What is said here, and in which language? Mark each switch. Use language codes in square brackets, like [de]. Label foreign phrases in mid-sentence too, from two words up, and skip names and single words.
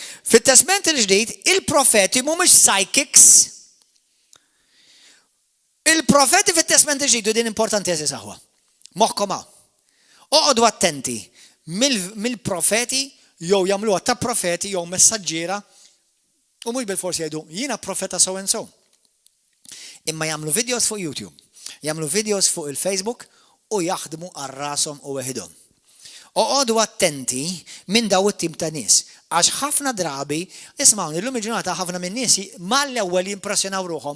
[mt] Fit-Testament il-ġdid, il-profeti mhumiex psychics. Il-profeti fit-Testament il-ġdid u din importanti eżis aħwa. Moħħkom hawn. Oqgħodu attenti mill-profeti jew jagħmluha ta' profeti jew messaġġiera u mhux bil-forsi jgħidu jiena profeta [en] so and so. [mt] Imma jagħmlu videos fuq YouTube, jagħmlu videos fuq il-Facebook u jaħdmu għal rashom u weħidhom. Oqgħodu attenti minn daw it-tim ta' nies. Għax ħafna drabi, ismawni, l-lum il-ġurnata ħafna minn nies mal-ewwel jimpressjonaw ruhom.